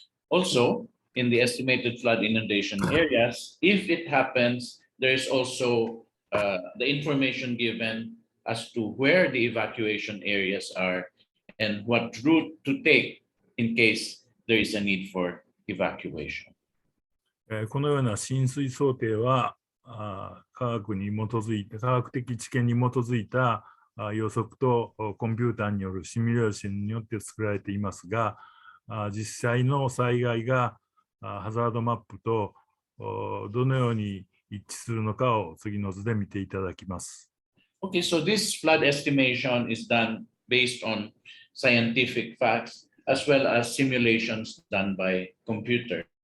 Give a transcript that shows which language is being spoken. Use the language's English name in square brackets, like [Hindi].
[English] Also, in the estimated flood inundation areas, if it happens, there is also the information given as to where the evacuation areas are and what route to take in case there is a need for evacuation. [Japanese] このような浸水想定は科学的知見に基づいた予測とコンピューターによるシミュレーションによって作られていますが、実際の災害がハザードマップとどのように一致するのかを次の図で見ていただきます。 [English] Okay, so this flood estimation is done based on scientific facts as well as simulations done by computer.